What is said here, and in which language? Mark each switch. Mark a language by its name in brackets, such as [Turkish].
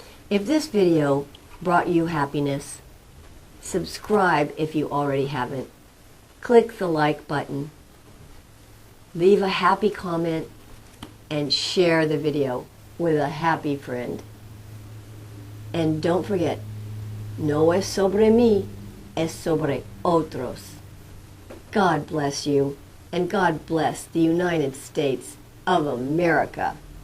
[English] If this video brought you happiness, subscribe if you already haven't. Click the like button. Leave a happy comment and share the video with a happy friend. And don't forget, [Spanish] no es sobre mí, es sobre otros. [English] God bless you, and God bless the United States of America.